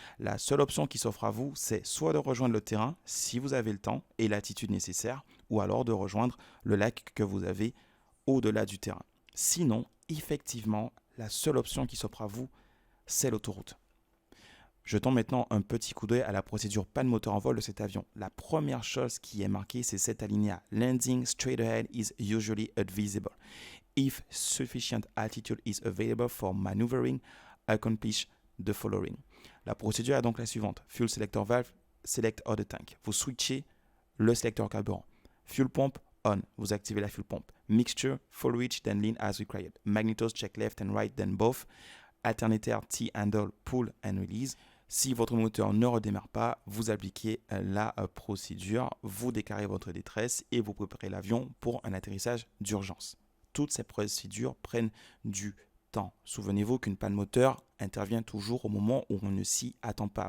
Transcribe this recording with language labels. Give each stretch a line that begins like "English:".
French: La seule option qui s'offre à vous, c'est soit de rejoindre le terrain si vous avez le temps et l'attitude nécessaire, ou alors de rejoindre le lac que vous avez au-delà du terrain. Sinon, effectivement, la seule option qui s'offre à vous, c'est l'autoroute. Jetons maintenant un petit coup d'œil à la procédure panne moteur en vol de cet avion. La première chose qui est marquée, c'est cet alinéa.
English: Landing straight ahead is usually advisable. If sufficient altitude is available for maneuvering, accomplish the following.
French: La procédure est donc la suivante.
English: Fuel selector valve, select other tank.
French: Vous switchez le sélecteur carburant.
English: Fuel pump, on.
French: Vous activez la
English: fuel pump. Mixture, full reach, then lean as required. Magnetos, check left and right, then both. Alternateur, T-handle, pull and release.
French: Si votre moteur ne redémarre pas, vous appliquez la procédure, vous déclarez votre détresse et vous préparez l'avion pour un atterrissage d'urgence. Toutes ces procédures prennent du temps. Souvenez-vous qu'une panne moteur intervient toujours au moment où on ne s'y attend pas.